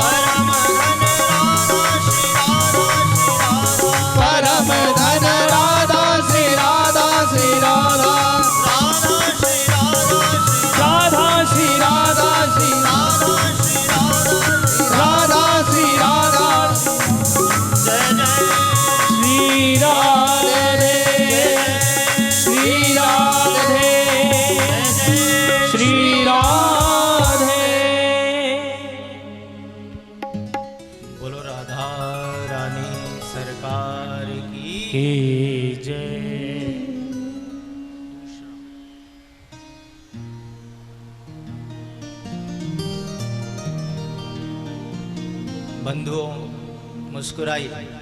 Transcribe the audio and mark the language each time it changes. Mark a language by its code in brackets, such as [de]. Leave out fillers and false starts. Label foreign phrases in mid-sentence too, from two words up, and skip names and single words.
[hi] परम धन राधा श्री राधा श्री राधा राधा श्री राधा श्री राधा श्री राधा। जय जय श्री राधे श्री राधे श्री राधे। बोलो राधा रानी सरकार की जय। बंधुओं मुस्कुराइए।